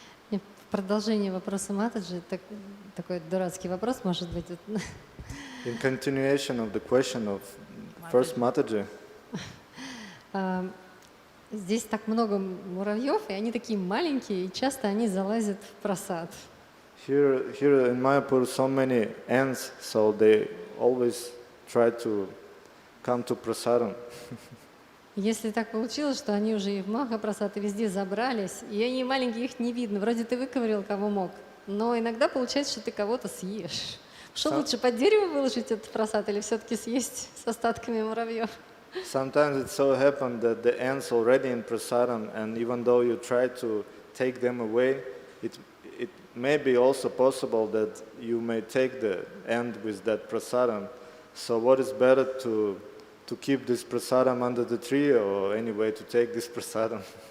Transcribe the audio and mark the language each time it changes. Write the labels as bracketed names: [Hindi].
[Russian] В продолжение вопроса Матаджи, такой дурацкий вопрос, может быть. [English] In continuation of the question of first Mataji, [Russian] Здесь так много муравьев, и они такие маленькие, и часто они залазят в прасад. [English] Here in Mayapur, so many ants, so they always try to come to prasadam. [Russian] Если так получилось, что они уже и в Махапрасад, и везде забрались, и они маленькие, их не видно. Вроде ты выковырял, кого мог, но иногда получается, что ты кого-то съешь. Что лучше, под дерево выложить этот прасад или все-таки съесть с остатками муравьев? [English] Sometimes it so happened that the ants already in prasadam, and even though you try to take them away, it may be also possible that you may take the ant with that prasadam. So what is better to keep this prasadam under the tree, or anyway to take this prasadam?